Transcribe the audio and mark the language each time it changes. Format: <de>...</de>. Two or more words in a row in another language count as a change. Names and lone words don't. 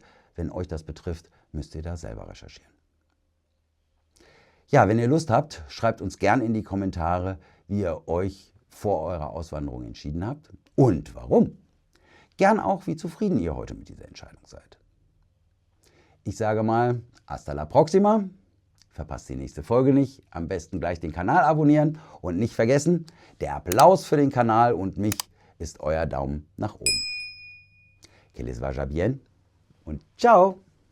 <de>Wenn euch das betrifft, müsst ihr da selber recherchieren. Ja, wenn ihr Lust habt, schreibt uns gerne in die Kommentare, wie ihr euch vor eurer Auswanderung entschieden habt und warum. Gern auch, wie zufrieden ihr heute mit dieser Entscheidung seid. Ich sage mal,</de> <es>hasta la próxima.</es> <de>Verpasst die nächste Folge nicht. Am besten gleich den Kanal abonnieren und nicht vergessen, der Applaus für den Kanal und mich ist euer Daumen nach oben.</de> <es>Que les vaya bien und ciao!</es>